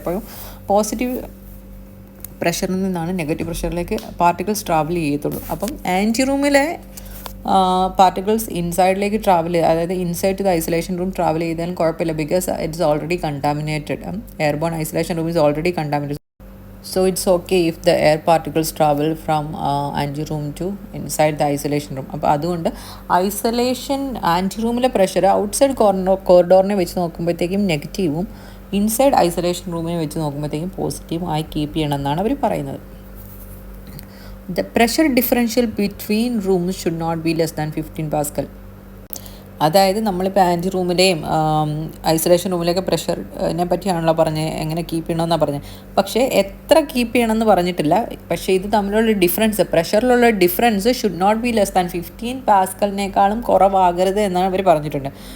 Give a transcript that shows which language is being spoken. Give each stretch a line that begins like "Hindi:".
Malayalam: എപ്പോഴും പോസിറ്റീവ് പ്രഷറിൽ നിന്നാണ് negative പ്രഷറിലേക്ക് particles travel ചെയ്യത്തുള്ളൂ. അപ്പം ആൻറ്റി റൂമിലെ പാർട്ടിക്കിൾസ് ഇൻസൈഡിലേക്ക് അതായത്
English: inside to the isolation room
Malayalam: travel ചെയ്താലും കുഴപ്പമില്ല.
English: Because it's already contaminated. Airborne isolation room is already contaminated. So it's okay if the air particles travel from anteroom to inside the isolation room.
Malayalam: അപ്പോൾ അതുകൊണ്ട് isolation ആൻറ്റിറൂമിലെ pressure outside കോറിഡോറിനെ വെച്ച് നോക്കുമ്പോഴത്തേക്കും നെഗറ്റീവും inside isolation റൂമിനെ വെച്ച് നോക്കുമ്പോഴത്തേക്കും പോസിറ്റീവും ആയി കീപ്പ് ചെയ്യണമെന്നാണ് അവർ പറയുന്നത്.
English: The pressure differential between rooms should not be less than 15 Pascal.
Malayalam: അതായത് നമ്മളിപ്പോൾ ആൻറ്റി റൂമിലെയും ഐസൊലേഷൻ റൂമിലെയൊക്കെ പ്രഷറിനെ പറ്റിയാണല്ലോ പറഞ്ഞത്, എങ്ങനെ കീപ്പ് ചെയ്യണമെന്നാണ് പറഞ്ഞത്. പക്ഷേ എത്ര കീപ്പ് ചെയ്യണമെന്ന് പറഞ്ഞിട്ടില്ല. പക്ഷേ ഇത് തമ്മിലുള്ള difference, പ്രഷറിലുള്ള difference
English: should not be less than
Malayalam: 15 പാസ്കലിനേക്കാളും കുറവാകരുത് എന്നാണ് അവർ പറഞ്ഞിട്ടുണ്ട്.